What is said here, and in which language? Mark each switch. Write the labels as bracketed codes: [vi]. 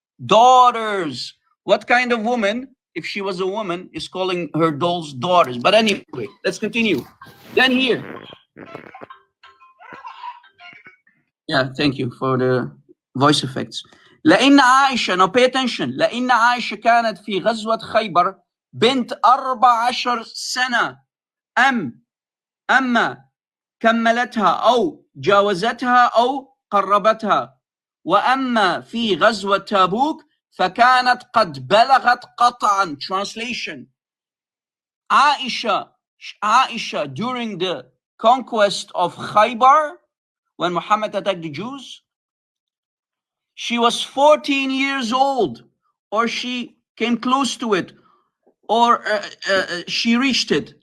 [en] Daughters. What kind of woman, if she was a woman, is calling her dolls daughters? But anyway, let's continue. Then here. Yeah, thank you for the voice effects. [ar] لأن عائشة, [en] now pay attention. [ar] لأن عائشة كانت في غزوة خيبر بنت 14 سنة. أما كملتها أو جاوزتها أو قربتها. وأما في غزوة تابوك فكانت قد بلغت قطعا. [en] Translation. Aisha during the conquest of Khaybar, when Muhammad attacked the Jews, she was 14 years old, or she came close to it, or she reached it.